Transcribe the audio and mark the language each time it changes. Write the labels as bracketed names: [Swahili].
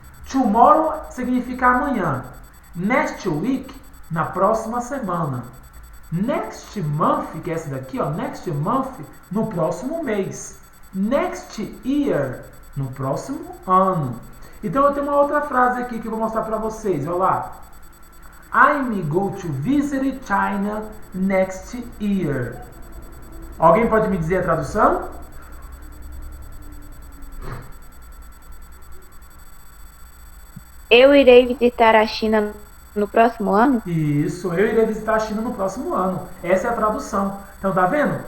[Portuguese] Tomorrow significa amanhã. [English] Next week, [Portuguese] na próxima semana. [English] Next month, [Portuguese] que é essa daqui, ó, next month, no próximo mês. [English] Next year, [Portuguese] no próximo ano. Então eu tenho uma outra frase aqui que eu vou mostrar para vocês, olha lá. [English] I'm going to visit China next year. [Portuguese] Alguém pode me dizer a tradução? Eu irei visitar a China no próximo ano? Isso, eu irei visitar a China no próximo ano. Essa é a tradução. Então, tá vendo?